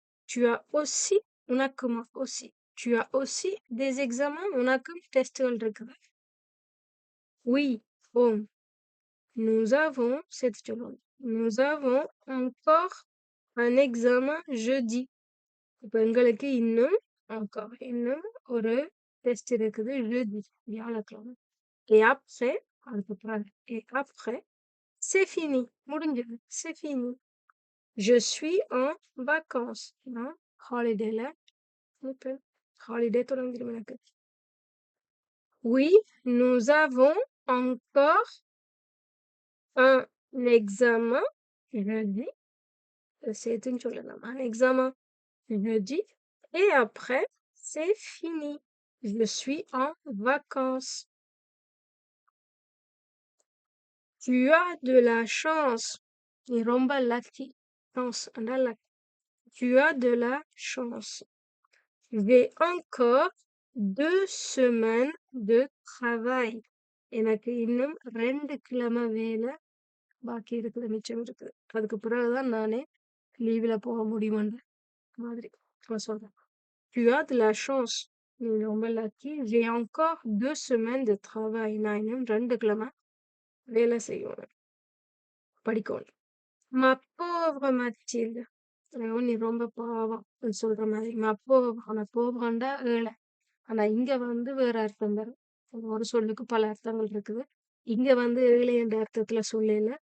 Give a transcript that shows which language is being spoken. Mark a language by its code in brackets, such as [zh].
[fr] Tu as aussi [ta] உனக்குமா [fr] aussi. Tu as aussi des examens? [ta] உனக்கும் டெஸ்ட்கள் இருக்குது. [fr] Oui. Bon. Nous avons cette seconde. Nous avons encore un examen jeudi. [ta] இப்ப எங்களுக்கு இன்னும் ஒரு test இருக்குது jeudi வியாழக்கிழமை. [fr] Et après, [ta] அதுக்கப்புறம் [fr] et après, c'est fini. [ta] முடிஞ்சது. [fr] C'est fini. Je suis en vacances. [ta] நான் ஹாலிடேல இப்ப ஹாலிடே தொடங்கிடும் எனக்கு. [fr] Oui, nous avons encore un examen jeudi. [ta] சேர்த்துன்னு சொல்லலாம். [fr] Un examen jeudi. Et après, c'est fini. Je suis en vacances. Tu as de la chance. [ta] நீ ரொம்ப lucky. [fr] Chance, [en] and luck. [fr] Tu as de la chance. J'ai encore 2 semaines de travail. [ta] எனக்கு இன்னும் 2 கிழமை வேலை பாக்கி இருக்குது, மிச்சம் இருக்குது. அதுக்கு பிறகுதான் நானே லீவ்ல போக முடியும்ன்ற மாதிரி நான் சொல்றேன். [fr] Tu as de la chance. [ta] நீ ரொம்ப lucky. [fr] J'ai encore 2 semaines de travail. [ta] நான் இன்னும் 2 கிழமை வேலை செய்யணும், படிக்கணும். [fr] Ma pauvre Mathilde. [ta] நீ ரொம்ப பாவம் சொல்ற மாதிரி. [fr] Ma pauvre. [ta] ஆனா pauvreண்டா ஏழை. ஆனா இங்க வந்து வேற அர்த்தம் வரும். ஒரு சொல்லுக்கு பல அர்த்தங்கள் இருக்குது. இங்க வந்து ஏழை என்ற அர்த்தத்துல சொல்லல.